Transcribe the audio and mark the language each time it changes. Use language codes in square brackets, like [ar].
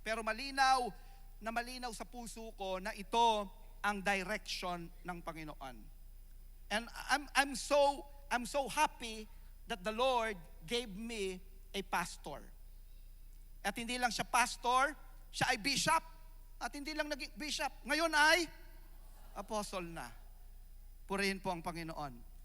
[tl] Pero malinaw sa puso ko na ito ang direction ng Panginoon. [en] And I'm so happy that the Lord gave me a pastor. [tl] At hindi lang siya pastor, siya ay bishop. At hindi lang naging bishop, ngayon ay apostle na. Purihin po ang Panginoon.